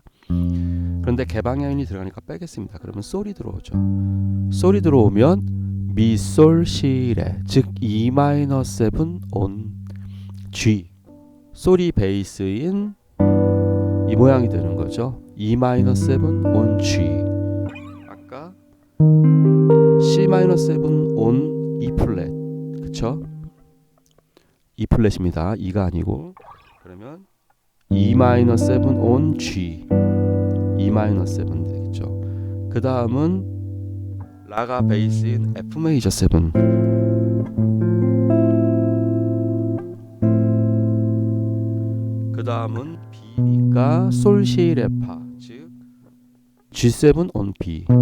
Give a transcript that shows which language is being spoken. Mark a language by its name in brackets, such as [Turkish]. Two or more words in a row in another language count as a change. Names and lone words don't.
[Korean] 그런데 개방현이 들어가니까 빼겠습니다. 그러면 솔이 들어오죠. 솔이 들어오면 미, 솔, 시, 레 즉 [English] E-7 on G. [Korean] 솔이 베이스인 이 모양이 되는 거죠. [English] E-7 on G. [Korean] 아까 [English] C-7 on E [Korean] 플랫. 그쵸? E 플랫입니다. E가 아니고. 그러면 [English] E-7 on G. [Korean] E-7 되겠죠. 그 다음은 라가 베이스인 F 메이저 7. 그 다음은 B니까 솔, 시, 레, 파 즉 [English] G7 on B.